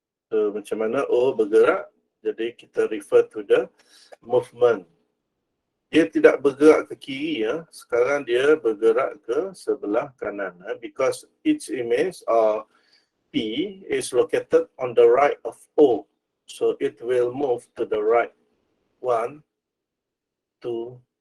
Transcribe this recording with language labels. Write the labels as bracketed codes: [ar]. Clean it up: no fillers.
[ms] So, macam mana O bergerak, jadi kita [en] refer to the movement. [ms] Dia tidak bergerak ke kiri, ya. Sekarang dia bergerak ke sebelah kanan. [en] Because each image or P is located on the right of O. So it will move to the right. 1, 2,